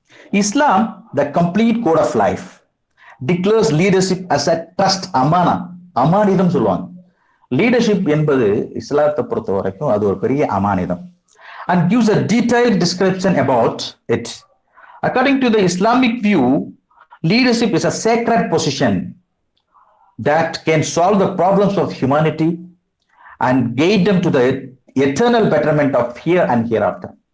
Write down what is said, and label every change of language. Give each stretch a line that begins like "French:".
English: Islam, the complete code of life, declares leadership as a trust, amana.
Tamil: Amanidam சொல்லுவாங்க. Leadership என்பது இஸ்லாத்தை பொறுத்த வரைக்கும் அது ஒரு பெரிய அமானிதம்.
English: And gives a detailed description about it. According to the Islamic view, leadership is a sacred position that can solve the problems of humanity and guide them to the eternal betterment of here and hereafter.